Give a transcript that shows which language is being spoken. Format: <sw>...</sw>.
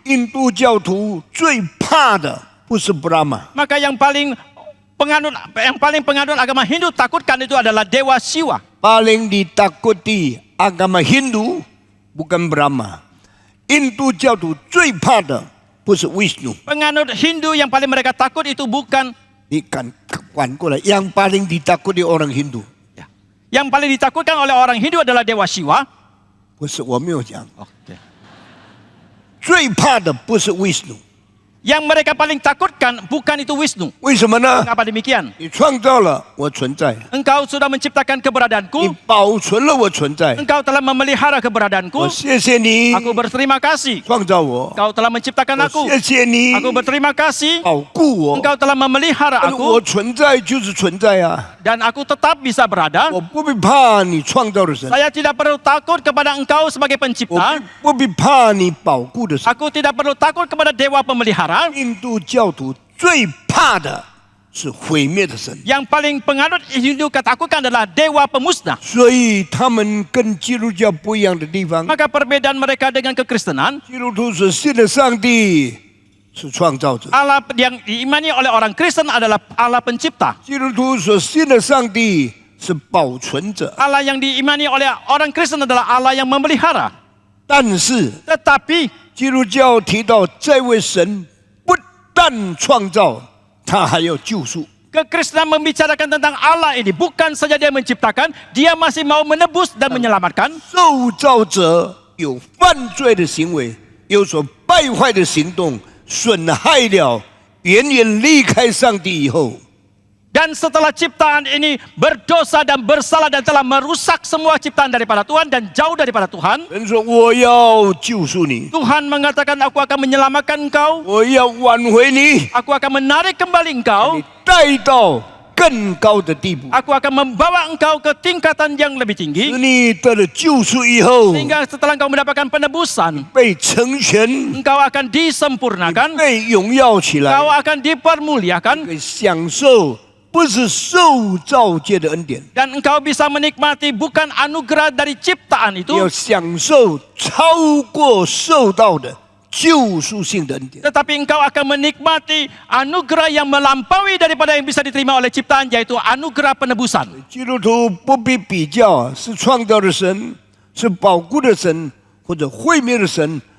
<zh>印度教徒最怕的不是 Brahma，</zh> <id>Maka yang paling penganut agama Hindu takutkan itu adalah dewa Shiva. paling ditakuti agama Hindu bukan Brahma。</id> <zh>印度教徒最怕的不是 Vishnu，</zh> <id>Penganut Hindu yang paling mereka takut itu bukan</id> <zh>你敢反过来，</zh> <id>yang paling ditakuti orang Hindu yang paling ditakutkan oleh orang Hindu adalah dewa Shiva.</id> <zh>不是，我没有讲，</zh> <id>Oke.</id> <zh>最怕的不是 Vishnu。</zh> <id>Yang mereka paling takutkan bukan itu Wisnu.</id> <zh>为什么呢？</zh> <id>Mengapa demikian?</id> <zh>你创造了我存在，</zh> <id>Engkau sudah menciptakan</id> <zh>你</zh> <id>keberadaanku.</id> <zh>保存了我存在，</zh> <id>Engkau telah memelihara</id> <zh>我</zh> <id>keberadaanku.</id> <zh>谢谢你</zh> <id>Aku berterima kasih.</id> <zh>创造我，</zh> <id>Engkau telah menciptakan</id> <zh>我</zh> <id>aku.</id> <zh>谢谢你</zh> <id>Aku berterima kasih.</id> <zh>保护我。</zh> <id>Engkau telah memelihara</id> <zh>但是我</zh> <id>aku.</id> <zh>存在就是存在啊，</zh> <id>Dan aku tetap bisa berada.</id> <zh>我不必怕你创造的神，</zh> <id>Saya tidak perlu takut kepada engkau sebagai</id> <zh>我</zh> <id>pencipta.</id> <zh>不必怕你保护的神。</zh> <id>Aku tidak perlu takut kepada dewa pemelihara.</id> <zh>印度教徒最怕的是毁灭的神，</zh> <id>Yang paling penganut Hindu ketakutkan adalah dewa pemusnah.</id> <zh>所以他们跟基督教不一样的地方，</zh> <id>Maka perbedaan mereka dengan kekristenan,</id> <zh>基督徒所信的上帝是创造者，</zh> <id>Allah yang diimani oleh orang Kristen adalah Allah pencipta.</id> <zh>基督徒所信的上帝是保存者。</zh> <id>Allah yang diimani oleh orang Kristen adalah Allah yang memelihara.</id> <zh>但是</zh> <id>Tetapi</id> <zh>基督教提到这位神不但创造，他还要救赎。</zh> <id>kekristenan membicarakan tentang Allah ini bukan saja dia menciptakan, dia masih mau menebus dan menyelamatkan.</id> <zh>受造者有犯罪的行为，有所败坏的行动，损害了远远离开上帝以后，</zh> <id>Dan setelah ciptaan ini berdosa dan bersalah dan telah merusak semua ciptaan daripada Tuhan dan jauh daripada Tuhan,</id> <zh>神说我要救赎你，</zh> <id>Tuhan mengatakan, aku akan menyelamatkan engkau,</id> <zh>我要挽回你，</zh> <id>aku akan menarik kembali engkau,</id> <zh>你带到更高的地步，</zh> <id>aku akan membawa engkau ke tingkatan yang lebih</id> <zh>使</zh> <id>tinggi,</id> <zh>你得了救赎以后，</zh> <id>sehingga setelah engkau mendapatkan penebusan,</id> <zh>被成全，</zh> <id>engkau akan disempurnakan,</id> <zh>被荣耀起来，</zh> <id>engkau akan dipermuliakan,</id> <zh>可以享受不是受造界的恩典，</zh> <id>dan engkau bisa menikmati bukan anugerah dari ciptaan</id> <zh>你</zh> <id>itu,</id> <zh>要享受超过受到的救赎性的恩典。</zh> <id>tetapi engkau akan menikmati anugerah yang melampaui daripada yang bisa diterima oleh ciptaan, yaitu anugerah penebusan.</id> <zh>基督徒不必比较是创造的神，是保护的神，或者毁灭的神。</zh>